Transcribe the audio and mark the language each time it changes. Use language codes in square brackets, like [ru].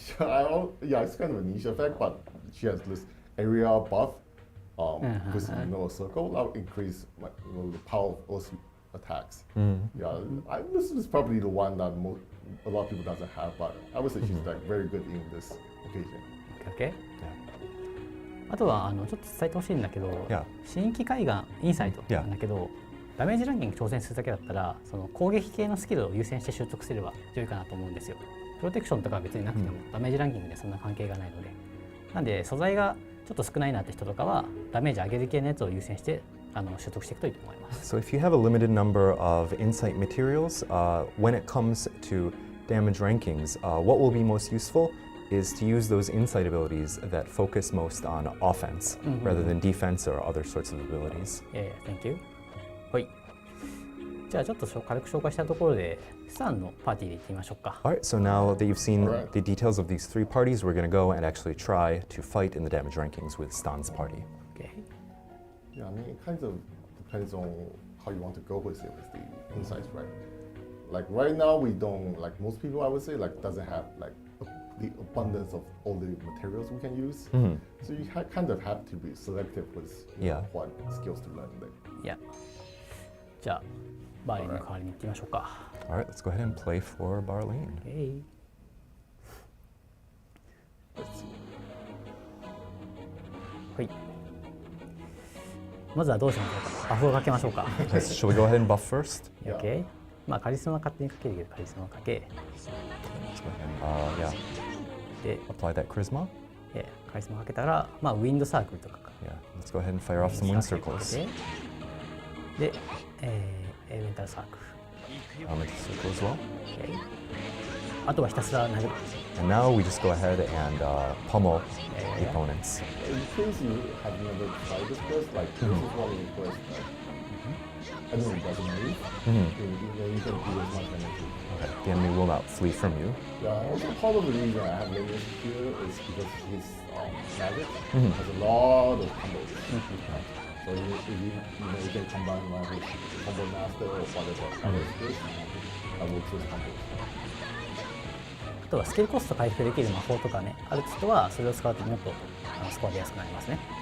[en] It's kind of a niche effect, but she has this area buff with a circle that will increase the power of Earth attacks. Yeah, this is probably the one that a lot of people doesn't have, but I would say she's like very good in this occasion. OK。 [ja] あとはちょっと伝えてほしいんだけど、 [en] Yeah. [ja] 新規海岸インサイトなんだけど、ダメージランキング挑戦するだけだったらその攻撃系のスキルを優先して習得すれば良いかなと思うんですよ。プロテクションとかは別になくても、ダメージランキングでそんな関係がないので、なんで素材がちょっと少ないなって人とかはダメージ上げる系のやつを優先して習得していくといいと思います。 [en] So if you have a limited number of insight materials, when it comes to damage rankings, what will be most useful is to use those insight abilities that focus most on offense rather than defense or other sorts of abilities. Thank you. [ja] はい。じゃあちょっと軽く紹介したところで、スタンのパーティーで行ってみましょうか。 [en] All right, so now that you've seen the details of these three parties, we're going to go and actually try to fight in the damage rankings with Stan's party. Okay. Yeah, I mean, it kind of depends on how you want to go with it with the insights, right? Like right now, we don't, like most people, I would say, like doesn't have like the abundance of all the materials we can use. So you kind of have to be selective with what skills to learn. Yeah. [ja] じゃあバーリンの代わりに行ってみましょうか。 [en] All right, let's go ahead and play for Barlene. Okay. Let's see. [ja] はい。まずはどうしましょうか。バフをかけましょうか。 [en] Shall we go ahead and buff first? Okay. [ja] まあカリスマ勝手にかけるけどカリスマかけ。 [en] let's go ahead and, [ja] で、 [en] apply that charisma. [ja] カリスマかけたら、まあ、ウィンドサークルとかか。 [en] Yeah, let's go ahead and fire off some wind circles. [ja] で、エレメンタルサークル。 [en] Elemental circle as well. Okay. [ja] あとはひたすら投げる。 [en] And now we just go ahead and pummel the opponents. In case you have never tried this quest, like this is one of the quests that I know it doesn't move. You can do as much energy. Okay, the enemy will not flee from you. Yeah, also part of the reason I have Limius here is because his magic has a lot of combos. So you can combine like with combo master or whatever other skills that will choose combos. [ja] あとはスキルコスト回復できる魔法とかね、ある人はそれを使うともっとスコア出やすくなりますね。